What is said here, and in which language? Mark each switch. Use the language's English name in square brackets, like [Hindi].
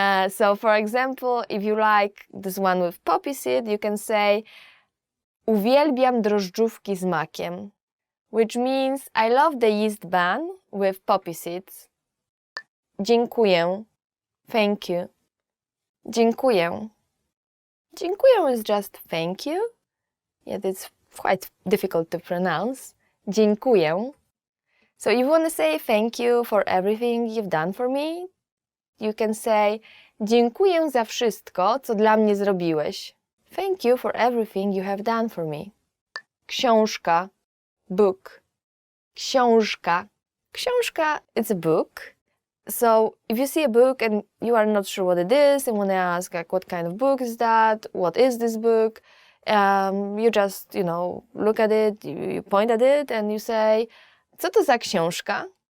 [English] So for example, if you like this one with poppy seed, you can say [Polish] uwielbiam drożdżówki z makiem, [English] which means I love the yeast bun with poppy seeds. [Polish] Dziękuję. [English] Thank you. [Polish] Dziękuję. [English] Dziękuję is just thank you. Yet it's quite difficult to pronounce. [Polish] Dziękuję. [English] So if you want to say thank you for everything you've done for me, you can say [Polish] dziękuję za wszystko, co dla mnie zrobiłeś. [English] Thank you for everything you have done for me. [Polish] Książka. Book. Książka. [English] Książka, it's a book. So if you see a book and you are not sure what it is and want to ask like what kind of book is that, what is this book, you just, look at it, you point at it and you say, [Polish] co to za książka?